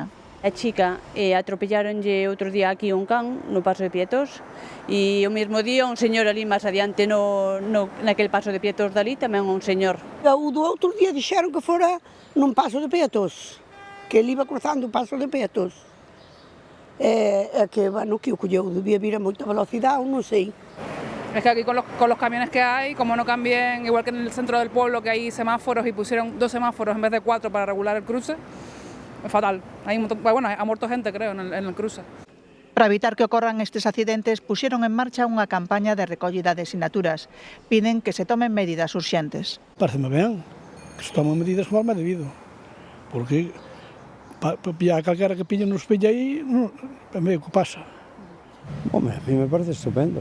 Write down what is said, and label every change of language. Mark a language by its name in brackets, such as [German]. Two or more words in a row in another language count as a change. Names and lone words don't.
[Galician] A chica atropellaronlle outro día aquí un can no paso de Pietós e o mesmo día un señor ali máis adiante naquele paso de Pietós dali tamén un señor. O do outro día dixeron que fora nun paso de Pietós, que ele iba cruzando o paso de Pietós. Que o colleu debía vir a moita velocidade, non sei. [Spanish] Es que aquí con los camiones que hay, como no cambien, igual que en el centro del pueblo que hay semáforos y pusieron 2 semáforos en vez de 4 para regular el cruce, es fatal. Ha muerto gente, creo, en el cruce. [Galician] Para evitar que ocorran estes accidentes, puxeron en marcha unha campaña de recollida de sinaturas. Piden que se tomen medidas urxentes. Pareceme ben que se tomen medidas como é debido, porque a calquera que piña nos pilla aí, é medio que pasa. [Spanish] Home, a mí me parece estupendo.